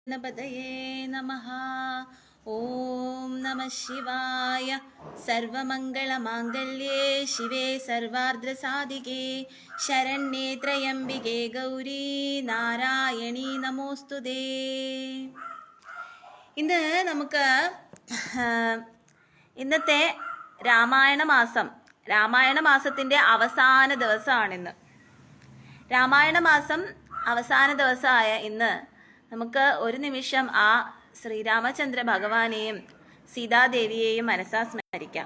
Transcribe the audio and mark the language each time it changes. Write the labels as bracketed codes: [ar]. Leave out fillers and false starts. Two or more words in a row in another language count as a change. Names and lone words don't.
[sa] गणपतये नमः। ओम नमः शिवाय। सर्वमंगलमांगल्ये शिवे सर्वार्धसाधिके शरण्ये त्र्यंबिके गौरी നാരായണി നമോസ്തുതേ. [ml] ഇന്ന് നമുക്ക് ഇന്നത്തെ രാമായണ മാസത്തിൻ്റെ അവസാന ദിവസമാണിന്ന്. രാമായണ മാസം അവസാന ദിവസമായ ഇന്ന് നമുക്ക് ഒരു നിമിഷം ആ ശ്രീരാമചന്ദ്ര ഭഗവാനെയും സീതാദേവിയെയും മനസ്സാ സ്മരിക്കാം.